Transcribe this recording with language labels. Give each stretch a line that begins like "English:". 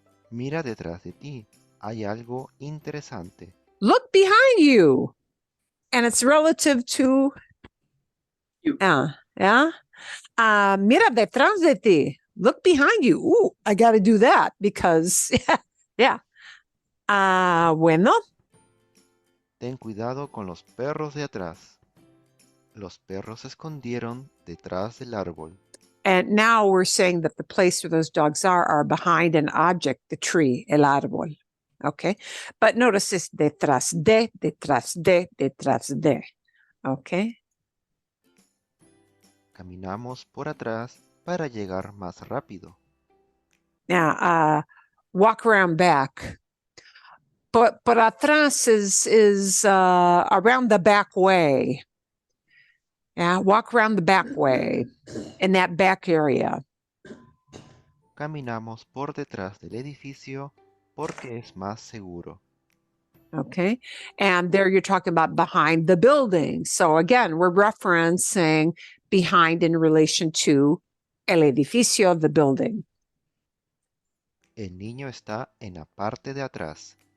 Spanish: Mira detrás de ti. Hay algo interesante.
English: Look behind you. And it's relative to You. Yeah.
Spanish: Mira detrás de ti.
English: Look behind you. Ooh, I got to do that because, yeah.
Spanish: Bueno. Ten cuidado con los perros de atrás. Los perros se escondieron detrás del árbol.
English: And now we're saying that the place where those dogs are behind an object, the tree, el árbol. Okay. But notice this detrás de, detrás de, detrás de. Okay.
Spanish: Caminamos por atrás para llegar más rápido.
English: Now, walk around back. But atrás is around the back way. Yeah, walk around the back way in that back area.
Spanish: Caminamos por detrás del edificio porque es más seguro.
English: Okay. And there you're talking about behind the building. So again, we're referencing behind in relation to el edificio, the building.
Spanish: El niño está en la parte de atrás.